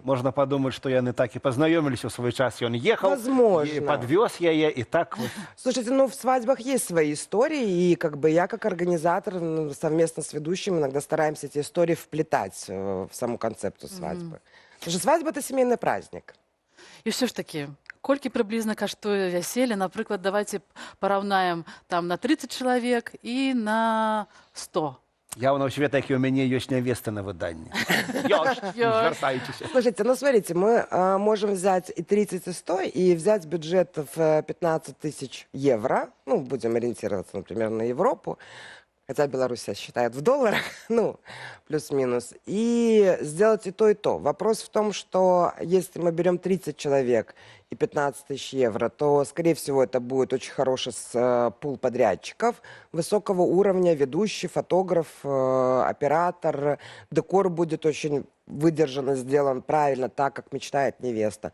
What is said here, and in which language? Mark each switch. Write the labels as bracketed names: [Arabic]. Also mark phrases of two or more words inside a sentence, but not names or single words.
[Russian] Можно подумать, что [Belarusian] яны так [Russian] и познакомились в свой час, и он ехал, и подвез я, и так вот. Слушайте, ну в свадьбах есть свои истории, и как бы я как организатор совместно с ведущим иногда стараемся эти истории вплетать в саму концепцию свадьбы. Потому что свадьба — это семейный праздник. [Belarusian] І все ж таки, колькі прыблізна каштуе вяселле, напрыклад, [Russian] давайте параўнаем [Belarusian] там на 30 чалавек і на 100. Явно у света, які у мяне ёсць невеста на выданні. Звяртайцеся. [Russian] Слушайте, ну смотрите, мы можем взять и 30, и 100, и взять бюджет в 15 тысяч евро. Ну, будем ориентироваться, например, на Европу. Хотя Беларусь сейчас считает в долларах, ну, плюс-минус, и сделать и то, и то. Вопрос в том, что если мы берем 30 человек и 15 тысяч евро, то, скорее всего, это будет очень хороший пул подрядчиков высокого уровня, ведущий, фотограф, оператор, декор будет очень выдержанно сделан правильно, так, как мечтает невеста.